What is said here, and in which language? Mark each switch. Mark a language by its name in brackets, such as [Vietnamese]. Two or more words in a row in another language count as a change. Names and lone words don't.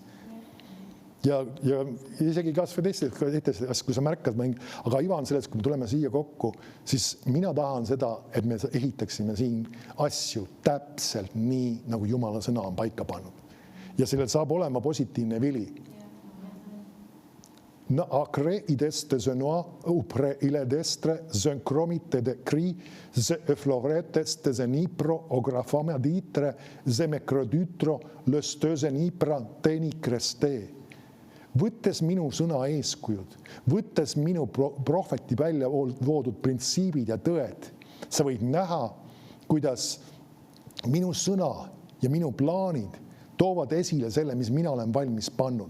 [Estonian] Ja isegi kas või teistes, kui sa märkad, aga iva on sellest, kui me tuleme siia kokku, siis mina tahan seda, et me ehitaksime siin asju täpselt nii, nagu Jumala sõna on paika pannud. Ja sellel saab olema positiivne vili. Na acre ideste zenoa upre ile destre zenkromite de cri ze eflorete ste zenipro ografame ditre ze mecrodytro löstöze nipra teni creste. Võttes minu sõna eeskujud, võttes minu prohveti välja voodud printsiibid ja tõed, sa võid näha, kuidas minu sõna ja minu plaanid toovad esile selle, mis mina olen valmis pannud.